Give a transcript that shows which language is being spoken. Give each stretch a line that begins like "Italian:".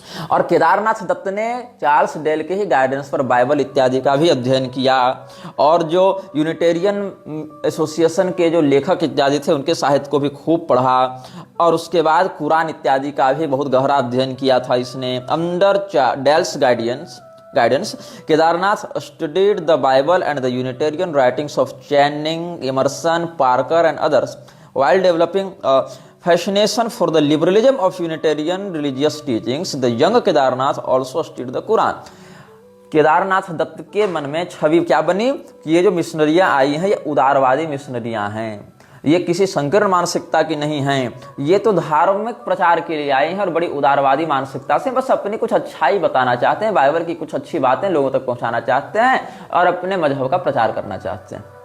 Hindi: और केदारनाथ दत्त ने Charles del के ही गाइडेंस पर बाइबल इत्यादि का भी अध्ययन किया, और जो यूनिटेरियन एसोसिएशन के जो लेखक इत्यादि थे उनके साहित्य को भी खूब पढ़ा, और उसके बाद कुरान इत्यादि का भी बहुत गहरा अध्ययन किया था इसने।
English: Under Dall's guidance Kedarnath studied the Bible and the Unitarian writings of Channing, Emerson, Parker and others while developing a fascination for the liberalism of Unitarian religious teachings. The young Kedarnath also studied the Quran.
Hindi: Kedarnath Dutt के मन में छवि क्या बनी कि ये जो मिशनरियां आई हैं ये उदारवादी मिशनरियां हैं, ये किसी संकीर्ण मानसिकता की नहीं हैं, ये तो धार्मिक प्रचार के लिए आए हैं और बड़ी उदारवादी मानसिकता से बस अपनी कुछ अच्छाई बताना चाहते हैं, बाइबल की कुछ अच्छी बातें लोगों तक पहुंचाना चाहते हैं और अपने मजहब का प्रचार करना चाहते हैं।